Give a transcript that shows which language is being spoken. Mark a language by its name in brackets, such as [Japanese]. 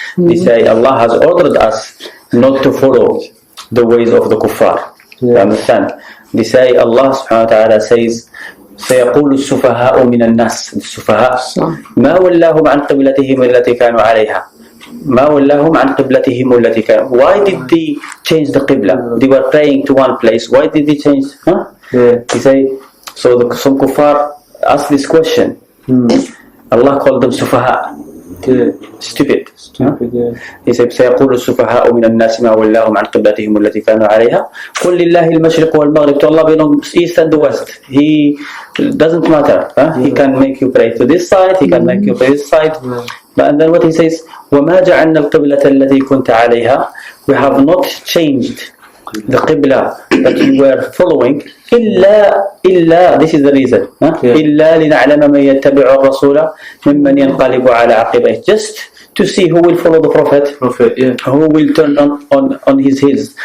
[English] They say Allah has ordered us not to follow the ways of the kuffar. You understand? They say Allah subhanahu wa ta'ala says [Arabic] سيقول السفهاء من الناس السفهاء ما ولاهم عن قبلتهم التي كانوا عليها ما ولاهم عن قبلتهم التي كانوا. [English] Why did they change the qibla? They were praying to one place. Why did they change? They say, so some kuffar ask this question. Allah called them sufaha. Stupid. He said [Arabic] سيقول السفهاء من الناس ما ولاهم عن قبلتهم التي كانوا عليها قل لله المشرق والمغرب. [English] To Allah belongs east and the west. He doesn't matter. He can make you pray to this side, He can make you pray this side. And then what He says, [Arabic] وما جعلنا القبلة التي كنت عليها. [English] We have not changed the qibla that you were following إلا this is the reason [Arabic] إلا لنعلم من يتبع الرسول ممن ينقلب على عقبيه, [English] just to see who will follow the Prophet, who will turn on his heels.